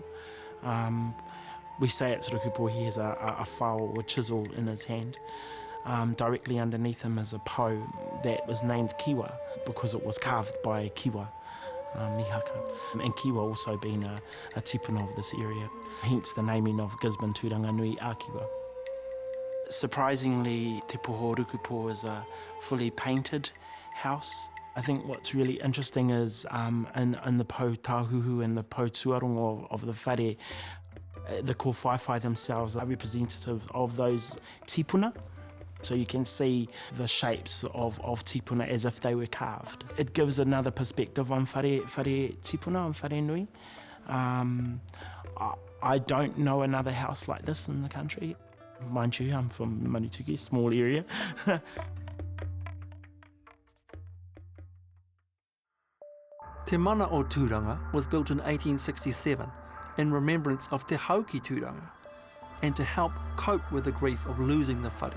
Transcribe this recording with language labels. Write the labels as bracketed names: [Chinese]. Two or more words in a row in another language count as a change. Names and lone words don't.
[English] We say it's Rukupo. He has a whao or chisel in his hand. Directly underneath him is a po that was named Kiwa because it was carved by Kiwa, Mihaka. And Kiwa also being a tipuna of this area, hence the naming of Gisborne Tūranga Nui a Kiwa. Surprisingly, Te Poho Rukupo is a fully painted house. I think what's really interesting is in the [Māori] po tāhuhu [English] and the [Māori] po tuarongo [English] of the whare, the kōwhaiwhai themselves are representative of those tipuna. So you can see the shapes of tipuna as if they were carved. It gives another perspective on [Māori] whare tipuna, [English] on Wharenui. I don't know another house like this in the country. Mind you, I'm from Manutuke, small area. Te Mana o Tūranga was built in 1867 in remembrance of Te Haukitūranga and to help cope with the grief of losing the whare.